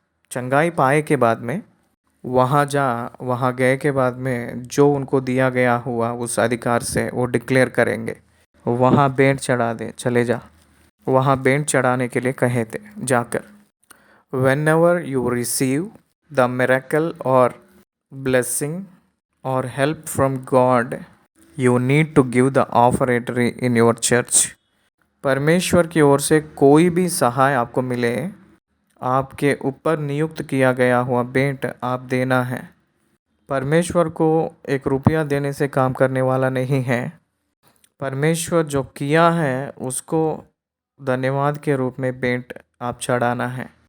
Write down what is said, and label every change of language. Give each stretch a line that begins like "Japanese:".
Hindi: चंगाई पाए के बाद में वहाँ गए के बाद में जो उनको दिया गया हुआ उस अधिकार से वो डिक्लेयर करेंगे। वहाँ भेंट चढ़ा दे, चले जा। वहाँ भेंट चढ़ाने के लिए कहे थे जाकर।
English: Whenever you receive the miracle or blessing or help from God, you need to give the offertory in your church.
Hindi: परमेश्वर की ओर से कोई भी सहाय आपको मिले, आपके ऊपर नियुक्त किया गया हुआ भेंट आप देना है। परमेश्वर को 1 रुपया देने से काम करने वाला नहीं है। परमेश्वर जो किया है उसको धन्यवाद के रूप में भेंट आप चढ़ाना है।